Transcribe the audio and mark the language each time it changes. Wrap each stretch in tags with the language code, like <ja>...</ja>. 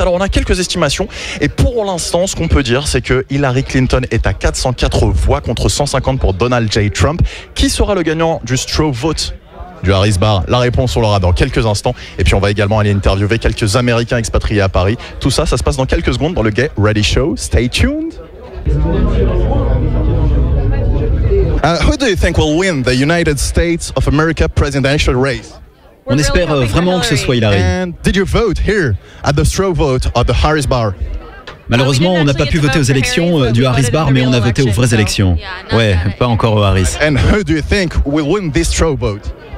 <fr>Alors on a quelques estimations et pour l'instant ce qu'on peut dire c'est que Hillary Clinton est à 404 voix contre 150 pour Donald J. Trump. Qui sera le gagnant du straw vote du Harris Bar? La réponse on l'aura dans quelques instants et puis on va également aller interviewer quelques Américains expatriés à Paris. Tout ça, ça se passe dans quelques secondes dans le Get Ready Show.</fr> <en>Stay tuned. Who do you think will win the United States of America presidential race?</en> <fr>On espère vraiment que ce soit Hillary.</fr> <en>And did you vote here at the straw vote at the Harris Bar?</en> <fr>Malheureusement, on n'a pas pu voter aux élections du Harris Bar, mais on a voté aux vraies élections. Ouais, pas encore au Harris.</fr> <en>And who do you think will win this straw vote?</en>